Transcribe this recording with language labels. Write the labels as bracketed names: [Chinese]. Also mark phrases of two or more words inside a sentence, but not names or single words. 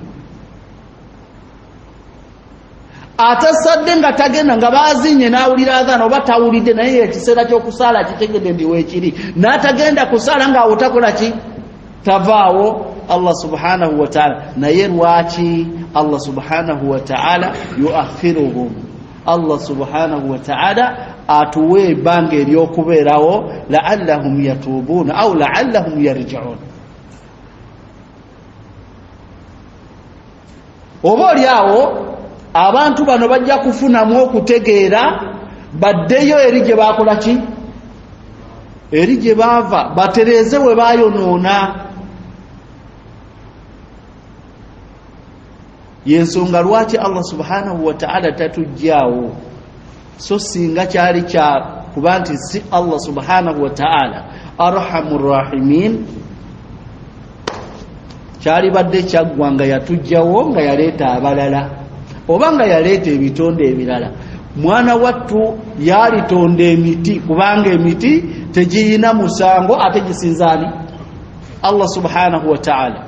[Ganda] Atasadde nga tagenda nga bazinye n'awulira adhaana oba tawulidde naye ekiseera ky'okusaala kitegedde ndi weekiri, n'atagenda kusaala ng'awo takola ki? Tavaawo. Allah [Arabic] سبحانه وتعالى [Ganda] naye lwaki Allah [Arabic] سبحانه وتعالى يؤخرهم الله سبحانه وتعالى [Ganda] atuwe ebbanga ery'okubeerawo, [Arabic] لعلهم يتوبون أو لعلهم يرجعون. [Ganda] oba oli awo abantu bano bajja kufunamu okutegeera baddeyo eri gye bakola ki? Eri gye baava, batereeze we bayonoona. Yensonga lwaki Allah [Arabic] سبحانه وتعالى [Ganda] tatujjaawo, so singa kyali kya kuba nti si Allah [Arabic] سبحانه وتعالى أرحم الراحمين, [Ganda] kyali badde kyaggwanga yatujjawo nga yaleeta abalala oba nga yaleeta ebitonde ebirala. Mwana wattu yalitonda emiti kubanga emiti tegiyina musango ate gisinzaani Allah [Arabic] سبحانه وتعالى.